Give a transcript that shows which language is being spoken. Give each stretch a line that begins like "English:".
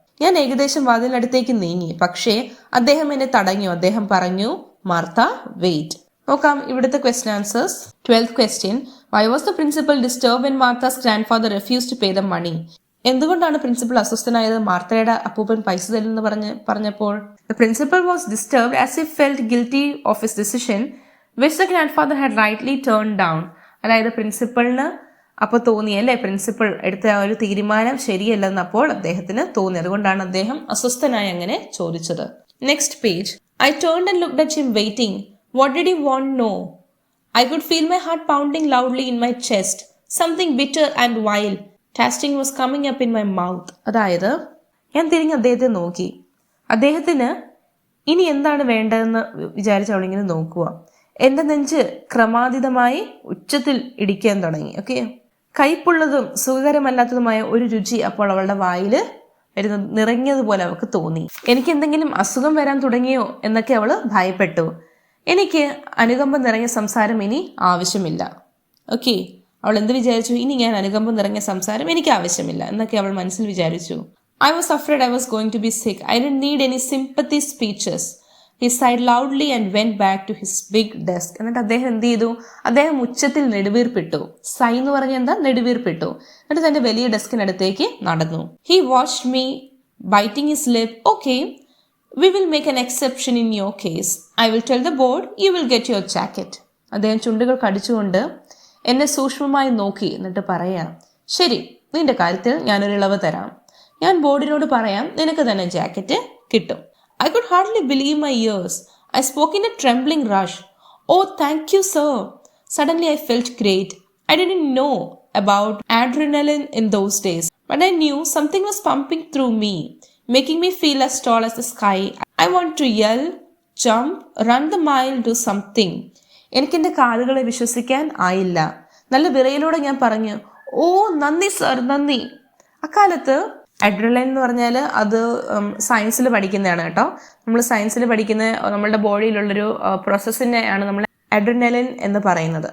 Malayalam: ഞാൻ ഏകദേശം വാതിലിനടുത്തേക്ക് നീങ്ങി, പക്ഷേ അദ്ദേഹം എന്നെ തടഞ്ഞു. അദ്ദേഹം പറഞ്ഞു, മാർത്ത, വെയിറ്റ്. നോക്കാം ഇവിടുത്തെ question answers.
English: 12th question. Why was the principal disturbed when Martha's grandfather refused to pay the money?
Malayalam: എന്തുകൊണ്ടാണ് പ്രിൻസിപ്പൽ അസ്വസ്ഥനായത് മാർത്തയുടെ അപ്പൂപ്പൻ പൈസ തരുമെന്ന് പറഞ്ഞപ്പോൾ?
English: The principal was disturbed as he felt guilty of his decision which the grandfather had rightly turned down.
Malayalam: അതായത് പ്രിൻസിപ്പളിന് അപ്പോൾ തോന്നി അല്ലേ, principal എടുത്ത ആ ഒരു തീരുമാനം ശരിയല്ലെന്നപ്പോൾ അദ്ദേഹത്തിന് തോന്നി. അതുകൊണ്ടാണ് അദ്ദേഹം അസ്വസ്ഥനായി അങ്ങനെ ചോദിച്ചത്.
English: Next page. I turned and looked at him waiting. What did he want? No. I could feel my heart pounding loudly in my chest. Something bitter and vile tasting was coming up in my mouth.
Malayalam: അതായത് ഞാൻ തിരിഞ്ഞ് അദ്ദേഹത്തെ നോക്കി. അദ്ദേഹത്തിന് ഇനി എന്താണ് വേണ്ടതെന്ന് വിചാരിച്ച് അവളിങ്ങനെ നോക്കുക. എൻ്റെ നെഞ്ച് ക്രമാതീതമായി ഉച്ചത്തിൽ ഇടിക്കാൻ തുടങ്ങി. ഓക്കെ, കയ്പുള്ളതും സുഖകരമല്ലാത്തതുമായ ഒരു രുചി അപ്പോൾ അവളുടെ വായില് നിറഞ്ഞതുപോലെ അവൾക്ക് തോന്നി. എനിക്ക് എന്തെങ്കിലും അസുഖം വരാൻ തുടങ്ങിയോ എന്നൊക്കെ അവള് ഭയപ്പെട്ടു. എനിക്ക് അനുകമ്പം നിറഞ്ഞ സംസാരം ഇനി ആവശ്യമില്ല. ഓക്കെ, അവൾ എന്ത് വിചാരിച്ചു? ഇനി ഞാൻ അനുകമ്പം നിറഞ്ഞ സംസാരം എനിക്ക് ആവശ്യമില്ല എന്നൊക്കെ അവൾ മനസ്സിൽ വിചാരിച്ചു.
English: I was afraid I was going to be sick. I didn't need any sympathy speeches. He sighed loudly and went back to his big desk.
Malayalam: എന്നിട്ട് അദ്ദേഹം എന്ത് ചെയ്തു? അദ്ദേഹം ഉച്ചത്തിൽ നെടുവീർപ്പിട്ടു. സൈ എന്ന് പറഞ്ഞ എന്താ? നെടുവീർപ്പിട്ടു. എന്നിട്ട് തന്റെ വലിയ ഡെസ്കിനടുത്തേക്ക് നടന്നു.
English: He watched me biting his lip. Okay, we will make an exception in your case. I will tell the board you will get your jacket.
Malayalam: അദ്ദേഹം ചുണ്ടുകൾ കടിച്ചുകൊണ്ട് എന്നെ സൂക്ഷ്മമായി നോക്കി. എന്നിട്ട് പറയാം, ശരി, നിന്റെ കാര്യത്തിൽ ഞാനൊരു ഇളവ് തരാം. ഞാൻ ബോർഡിനോട് പറയാം, നിനക്ക് തന്നെ ജാക്കറ്റ് കിട്ടും.
English: I could hardly believe my ears. I spoke in a trembling rush. Oh, thank you, sir. Suddenly I felt great. I didn't know about adrenaline in those days, but I knew something was pumping through me, making me feel as tall as the sky. I want to yell, jump, run the mile, do something.
Malayalam: എനിക്കെൻ്റെ കാതുകളെ വിശ്വസിക്കാൻ ആയില്ല. നല്ല വിറയിലൂടെ ഞാൻ പറഞ്ഞു, ഓ നന്ദി sir, നന്ദി. അക്കാലത്ത് adrenaline എന്ന് പറഞ്ഞാൽ അത് സയൻസിൽ പഠിക്കുന്നതാണ് കേട്ടോ. നമ്മൾ സയൻസിൽ പഠിക്കുന്ന നമ്മളുടെ ബോഡിയിലുള്ളൊരു പ്രോസസ്സിനെയാണ് നമ്മൾ അഡ്രിനലിൻ എന്ന് പറയുന്നത്.